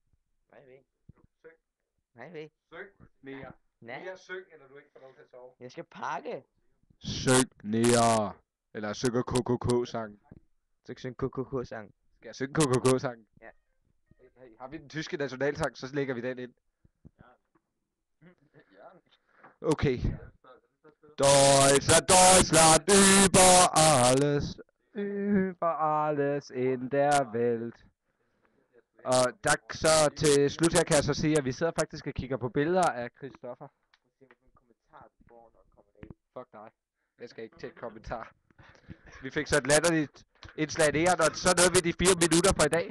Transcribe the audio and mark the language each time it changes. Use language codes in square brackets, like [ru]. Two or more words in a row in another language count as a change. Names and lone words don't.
[da] Nej, Syng, Nea. Nej. Nea, syng, eller du ikke får lov til at sove. Jeg skal pakke. Syng, Nea. Eller synger KKK-sang. Så skal jeg KKK-sang. Skal jeg synge KKK-sang? Ja. Hey, har vi den tyske nationalsang, så lægger vi den ind. Okay. [de] Deutschland über alles in der Welt. [da] Og der så til slut her kan jeg så sige, at vi sidder faktisk og kigger på billeder af Christoffer. Fuck dig. Jeg skal ikke til et kommentar. Vi fik så et latterligt indslag af det, og så nåede vi de 4 minutter for i dag.